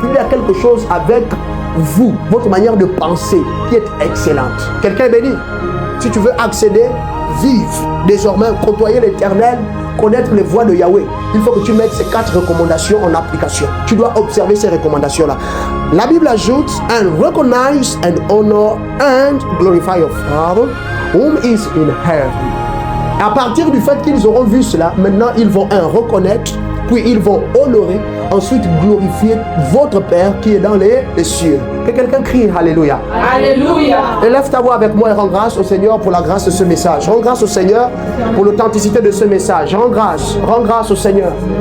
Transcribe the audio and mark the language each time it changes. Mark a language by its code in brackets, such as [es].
[fr] Il y a quelque chose avec vous, votre manière de penser qui est excellente. Quelqu'un est béni. Si tu veux accéder, vivre désormais, côtoyer l'Éternel, connaître les voies de Yahweh, il faut que tu mettes ces 4 recommandations en application. Tu dois observer ces recommandations-là. La Bible ajoute, [en] and recognize and honor and glorify your Father whom is in heaven. [fr] À partir du fait qu'ils auront vu cela, maintenant ils vont reconnaître, puis ils vont honorer, ensuite glorifier votre Père qui est dans les cieux. Que quelqu'un crie Alléluia. Alléluia. Élève ta voix avec moi et rends grâce au Seigneur pour la grâce de ce message. Rends grâce au Seigneur pour l'authenticité de ce message. Rends grâce au Seigneur.